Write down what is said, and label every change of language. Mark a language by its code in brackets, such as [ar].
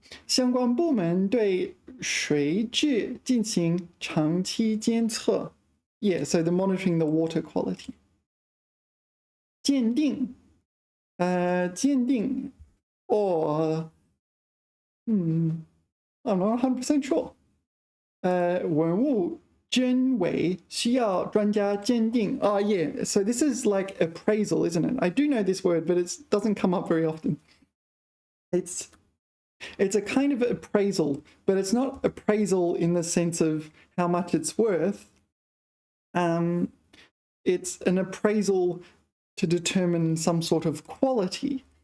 [zh] 相关部门对水质进行长期监测. [en] Yeah, so they're monitoring the water quality. 鉴定, 鉴定, or I'm not 100% sure. [zh] 文物真伪需要专家鉴定. [en] Oh yeah, so this is like appraisal, isn't it? I do know this word, but it doesn't come up very often. It's a kind of appraisal, but it's not appraisal in the sense of how much it's worth. It's an appraisal to determine some sort of quality.